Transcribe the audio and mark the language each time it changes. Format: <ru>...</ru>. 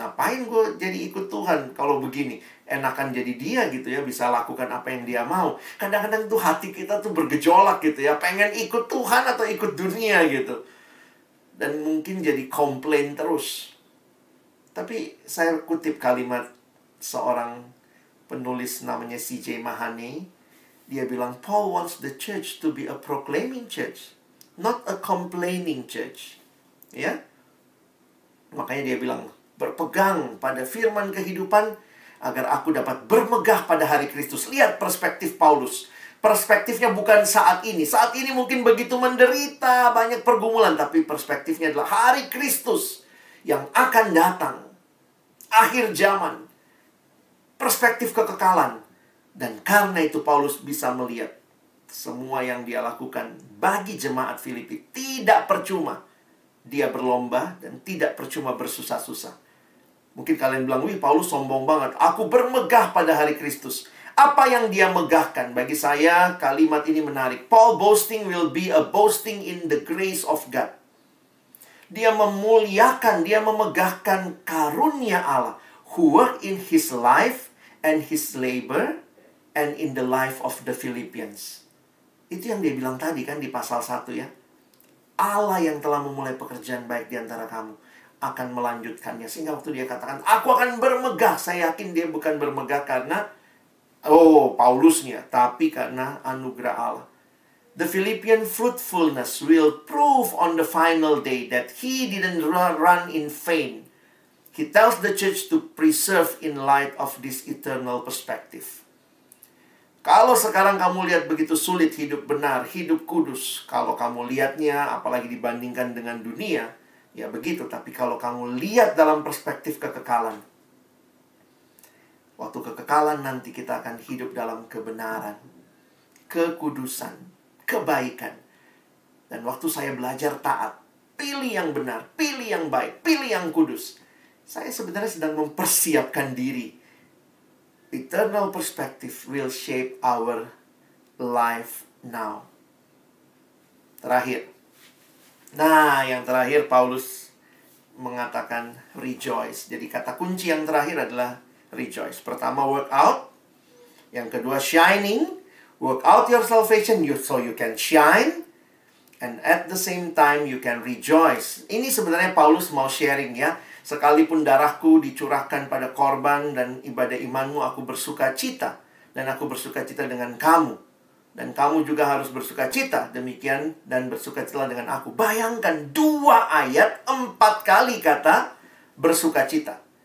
<id>Ngapain gue jadi ikut Tuhan kalau begini? Enakan jadi dia gitu ya, bisa lakukan apa yang dia mau. Kadang-kadang tuh hati kita tuh bergejolak gitu ya, pengen ikut Tuhan atau ikut dunia gitu. Dan mungkin jadi komplain terus. Tapi saya kutip kalimat seorang penulis namanya C.J. Mahane. Dia bilang,</id> <en>Paul wants the church to be a proclaiming church, not a complaining church.</en> <id>Ya, makanya dia bilang, berpegang pada firman kehidupan agar aku dapat bermegah pada hari Kristus. Lihat perspektif Paulus. Perspektifnya bukan saat ini. Saat ini mungkin begitu menderita, banyak pergumulan. Tapi perspektifnya adalah hari Kristus yang akan datang. Akhir zaman. Perspektif kekekalan. Dan karena itu Paulus bisa melihat semua yang dia lakukan bagi jemaat Filipi tidak percuma. Dia berlomba dan tidak percuma bersusah-susah. Mungkin kalian bilang, wih Paulus sombong banget. Aku bermegah pada hari Kristus. Apa yang dia megahkan? Bagi saya kalimat ini menarik.</id> <en>Paul boasting will be a boasting in the grace of God.</en> <id>Dia memuliakan, dia memegahkan karunia Allah.</id> <en>Who work in his life and his labor and in the life of the Philippians.</en> <id>Itu yang dia bilang tadi kan di pasal 1 ya. Allah yang telah memulai pekerjaan baik di antara kamu akan melanjutkannya. Sehingga waktu dia katakan, aku akan bermegah. Saya yakin dia bukan bermegah karena Paulusnya, tapi karena anugerah Allah.</id> <en>The Philippian fruitfulness will prove on the final day that he didn't run in vain. He tells the church to preserve in light of this eternal perspective.</en> <id>Kalau sekarang kamu lihat begitu sulit hidup benar, hidup kudus. Kalau kamu lihatnya, apalagi dibandingkan dengan dunia, ya begitu. Tapi kalau kamu lihat dalam perspektif kekekalan, waktu kekekalan nanti kita akan hidup dalam kebenaran, kekudusan, kebaikan. Dan waktu saya belajar taat, pilih yang benar, pilih yang baik, pilih yang kudus. Saya sebenarnya sedang mempersiapkan diri.</id> <en>Eternal perspective will shape our life now.</en> <id>Terakhir. Nah, yang terakhir Paulus mengatakan rejoice. Jadi kata kunci yang terakhir adalah rejoice. Pertama, work out. Yang kedua, shining.</id> <en>Work out your salvation so you can shine. And at the same time, you can rejoice.</en> <id>Ini sebenarnya Paulus mau sharing ya. Sekalipun darahku dicurahkan pada korban dan ibadah imanmu, aku bersuka cita. Dan aku bersuka cita dengan kamu. Dan kamu juga harus bersuka cita. Demikian dan bersuka cita dengan aku. Bayangkan 2 ayat 4 kali kata bersuka cita.</id>